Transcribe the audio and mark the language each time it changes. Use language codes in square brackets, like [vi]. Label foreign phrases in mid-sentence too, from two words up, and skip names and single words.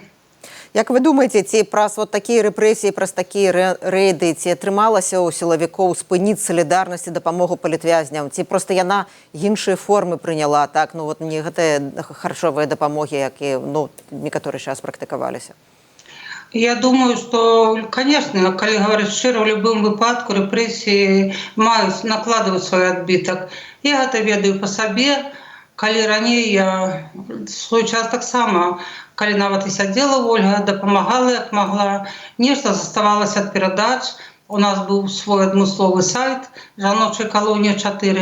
[be] Як вы думаеце, ці праз вот такія рэпрэсіі, праз такія рэйды, ці атрымалася ў сілавікоў спыніць салідарнасць і дапамогу палітвязням, ці проста яна іншыя формы прыняла, так, ну вот не гэтыя харчовыя дапамогі, якія, ну, некаторы час практыкаваліся? [ru] Я думаю, что, конечно, [be] калі говорить шчыра, в любым выпадку рэпрэсіі маюць, накладваюць свой адбітак. Я гэта ведаю па сабе, калі раней я свой час таксама калі нават і сядзела Ольга, дапамагала як магла, нешта заставалася ад перадач. У нас быў свой адмысловы сайт жаночай калоніі 4.